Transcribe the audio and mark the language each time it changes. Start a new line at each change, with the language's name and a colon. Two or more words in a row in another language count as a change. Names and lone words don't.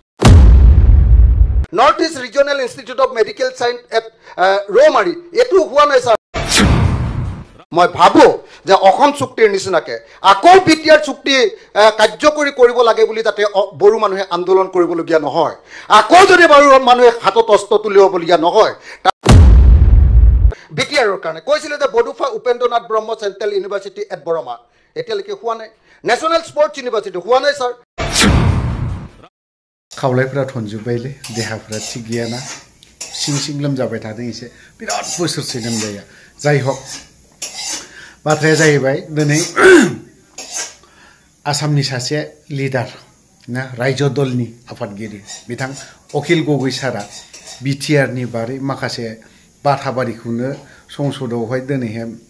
Assamese: নৰ্থ ইষ্ট ৰিজনেল ইনষ্টিটিউট অফ মেডিকেল সায়েন্স এট ৰৌমাৰী এটো হোৱা নাই ছাৰ মই ভাবো যে অসম চুক্তিৰ নিচিনাকে আকৌ বিটিআৰ চুক্তি কাৰ্যকৰী কৰিব লাগে বুলি যাতে বড়ো মানুহে আন্দোলন কৰিবলগীয়া নহয় আকৌ যদি বড়ো মানুহে হাতত অস্ত্ৰ তুলিবলগীয়া নহয় বিটিআৰৰ কাৰণে কৈছিলে যে বডুফা উপেন্দ্ৰনাথ ব্ৰহ্ম চেন্ট্ৰেল ইউনিভাৰ্চিটি এট বৰমা এতিয়ালৈকে হোৱা নাই নেশ্যনেল স্পৰ্টছ ইউনিভাৰ্চিটি হোৱা নাই ছাৰ
Bodo: खावलायफोरा थनजोब्बायलै देहाफोरा थिग गैयाना सिं सिं लोमजाबाय थादों एसे बिराद बोसोरसे लोमजाया जाय हक बाथ्राया जाहैबाय दिनै आसामनि सासे लिडार ना रायजो दलनि आफादगिरि बिथां अखिल गगৈ सारा बिटिआरनि बारै माखासे बाथाबारिखौनो संसदआवहाय दिनैहाय